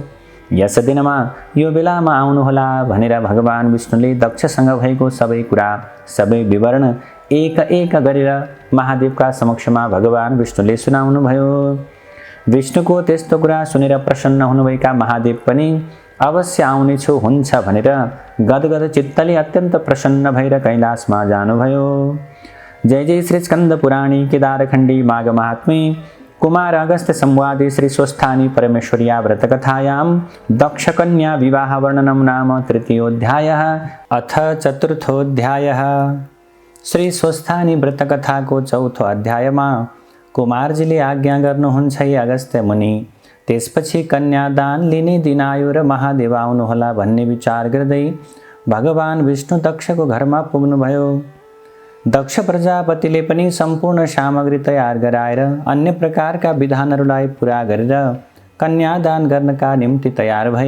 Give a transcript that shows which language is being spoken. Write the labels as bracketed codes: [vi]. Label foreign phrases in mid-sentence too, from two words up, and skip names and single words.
[ne] यस दिनमा यो बेलामा आउनुहोला भनेर भगवान विष्णुले दक्षसँग भएको सबै कुरा, सबै विवरण एक एक गरेर महादेवका समक्षमा भगवान विष्णुले सुनाउनुभयो। विष्णुको त्यस्तो कुरा सुनेर प्रसन्न हुनुभएका महादेव पनि अवश्य आउनेछु हुन्छ भनेर गदगद चित्तले अत्यन्त प्रसन्न भएर कैलाशमा जानुभयो। [sa] जय जय श्री स्कंद पुराणी केदारखण्डी माघ महात्म्ये कुमार अगस्त्य संवादे श्री स्वस्थानी परमेश्वर्या व्रतकथायां दक्षकन्या विवाह वर्णनं नाम तृतीयोऽध्यायः। अथ चतुर्थोऽध्यायः। [ne] श्री स्वस्थानी व्रतकथाको चौथो अध्यायमा कुमारजीले आज्ञा गर्नुहुन्छ हे अगस्त्य मुनि, त्यसपछि कन्यादान लिने दिन आयो र महादेव आउनुहोला भन्ने विचार गर्दै भगवान विष्णु दक्षको घरमा पुग्नुभयो। दक्ष प्रजापतिले पनि सम्पूर्ण सामग्री तयार गराएर अन्य प्रकारका विधानहरूलाई पुरा गरेर कन्यादान गर्नका निम्ति तयार भए।